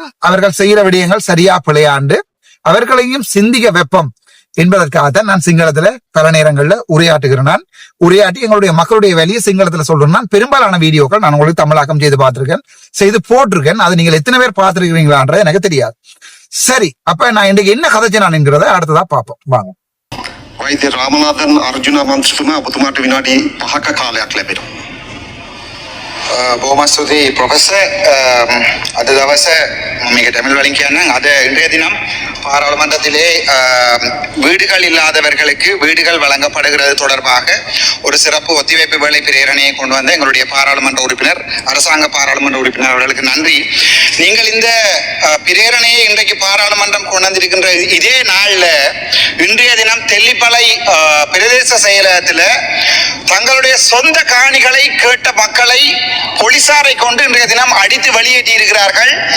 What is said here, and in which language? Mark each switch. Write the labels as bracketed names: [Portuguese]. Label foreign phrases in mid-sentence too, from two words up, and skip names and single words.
[Tamil] அவர்கள் செய்யற விடயங்கள் சரியா பிழையாண்டு அவர்களையும் சிந்திக்க வெப்பம் என்பதற்காகத்தான் நான் சிங்களத்துல பல நேரங்கள்ல உரையாற்றுகிறேன். உரையாற்றி எங்களுடைய மக்களுடைய வேலையை சிங்களத்துல சொல்றேன். நான் பெரும்பாலான வீடியோக்கள் நான் உங்களுக்கு தமிழாக்கம் செய்து போட்டிருக்கேன். அது நீங்கள் எத்தனை பேர் பார்த்திருக்கிறீங்களான்றது எனக்கு தெரியாது. சரி, அப்ப நான் இன்றைக்கு என்ன கதைச்சு நான் என்கிறத அடுத்ததா பார்ப்போம் வாங்க. [Sinhala] වෛද්‍ය රාමනාදන් අර්ජුන මන්ත්‍රීතුමා ඔබතුමාට විනාඩි 5ක කාලයක් ලැබෙනවා. බොහොම ස්තුතියි ප්‍රොෆෙසර් අද දවස මම මේක தமிழ் වලින් කියන්නම් අද [Tamil] இன்றைய தினம் பாராளுமன்றத்திலே வீடுகள் இல்லாதவர்களுக்கு வீடுகள் வழங்கப்படுகிறது தொடர்பாக ஒரு சிறப்பு ஒத்திவைப்பு வேலை பிரேரணையை கொண்டு வந்த எங்களுடைய பாராளுமன்ற உறுப்பினர் அரசாங்க பாராளுமன்ற உறுப்பினர் அவர்களுக்கு நன்றி. நீங்கள் இந்த பிரேரணையை இன்றைக்கு பாராளுமன்றம் கொண்டு வந்திருக்கின்ற இதே நாளில் இன்றைய தினம் தெல்லிப்பளை பிரதேச செயலகத்தில் தங்களுடைய சொந்த காணிகளை கேட்ட மக்களை போலீசாரை கொண்டு இன்றைய தினம் அடித்து வெளியேற்றி இருக்கிறார்கள்.